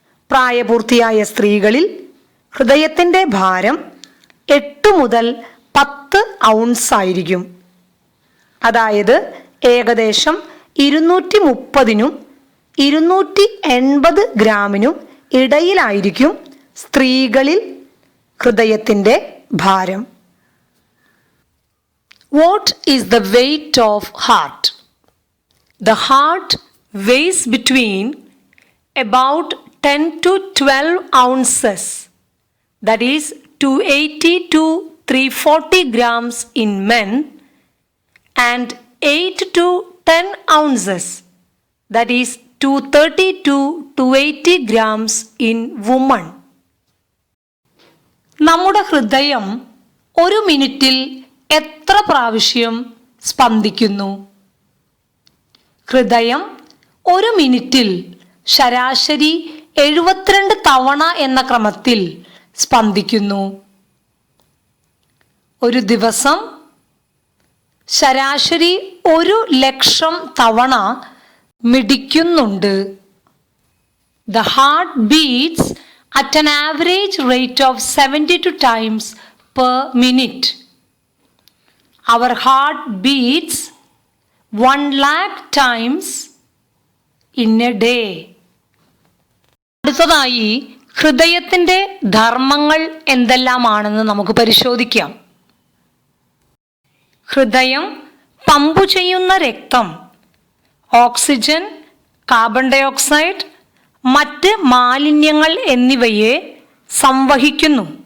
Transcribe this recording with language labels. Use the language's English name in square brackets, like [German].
[Malayalam] പ്രായപൂർത്തിയായ സ്ത്രീകളിൽ ഹൃദയത്തിൻ്റെ ഭാരം 8 മുതൽ 10 ഔൺസ് ആയിരിക്കും. അതായത് ഏകദേശം 230നും 280 ഗ്രാമിനും ഇടയിലായിരിക്കും സ്ത്രീകളിൽ ഹൃദയത്തിൻ്റെ ഭാരം. [English] What is the weight of heart? The heart weighs between about 10 to 12 ounces, that is 280 to 340 grams in men, and 8 to 10 ounces, that is 230 to 280 grams in women. [Malayalam] നമ്മുടെ ഹൃദയം ഒരു മിനിറ്റിൽ എത്ര പ്രാവശ്യം സ്പന്ദിക്കുന്നു? ഹൃദയം ഒരു മിനിറ്റിൽ ശരാശരി 72 തവണ എന്ന ക്രമത്തിൽ സ്പന്ദിക്കുന്നു. ഒരു ദിവസം ശരാശരി 1,00,000 തവണ മിടിക്കുന്നുണ്ട്. [English] The heart beats at an average rate of 72 times per minute. Our heart beats 1,00,000 times in a day. [Malayalam] അടുത്തതായി ഹൃദയത്തിൻ്റെ ധർമ്മങ്ങൾ എന്തെല്ലാമാണെന്ന് നമുക്ക് പരിശോധിക്കാം. ഹൃദയം പമ്പു ചെയ്യുന്ന രക്തം ഓക്സിജൻ, കാർബൺ ഡയോക്സൈഡ്, മറ്റ് മാലിന്യങ്ങൾ എന്നിവയെ സംവഹിക്കുന്നു.